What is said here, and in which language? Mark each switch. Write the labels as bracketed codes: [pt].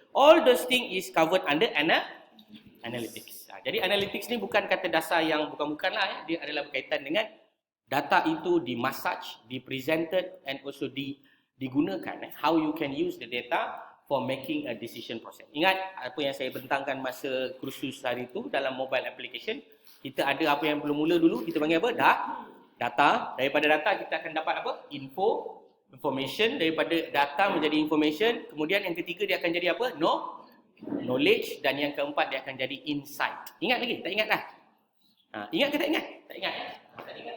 [en] All those things is covered under analytics. [ms] Jadi analytics ni bukan kata dasar yang bukan-bukan lah ya. Dia adalah berkaitan dengan data itu di-massage, di-presented and also digunakan. [en] How you can use the data for making a decision process. [ms] Ingat apa yang saya bentangkan masa kursus hari itu dalam mobile application. Kita ada apa yang belum mula dulu, kita panggil apa? Data. Daripada data kita akan dapat apa? Information. Daripada data menjadi information. Kemudian yang ketiga dia akan jadi apa? Knowledge. Dan yang keempat dia akan jadi insight. Ingat lagi? Tak ingat dah? Ingat ke tak ingat? Tak ingat. Tak ingat.